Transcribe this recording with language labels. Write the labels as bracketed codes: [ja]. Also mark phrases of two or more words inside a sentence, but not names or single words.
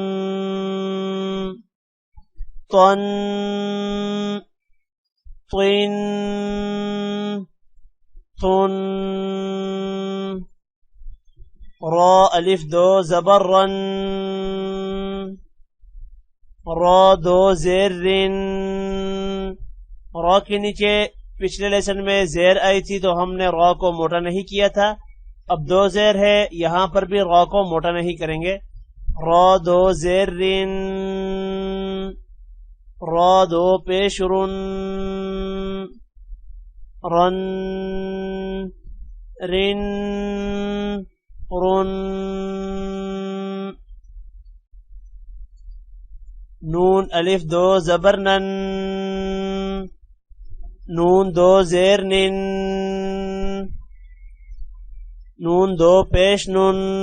[ur] طن طن طن را الف دو زبر رن را دو زیر رن را کے نیچے پچھلے لیسن میں زیر آئی تھی تو ہم نے را کو موٹا نہیں کیا تھا. اب دو زیر ہے یہاں پر بھی را کو موٹا نہیں کریں گے. را دو زیر رن را دو پیش رن رن رن رن نون الف دو زبر نن نون دو زیر نن نون دو پیش نن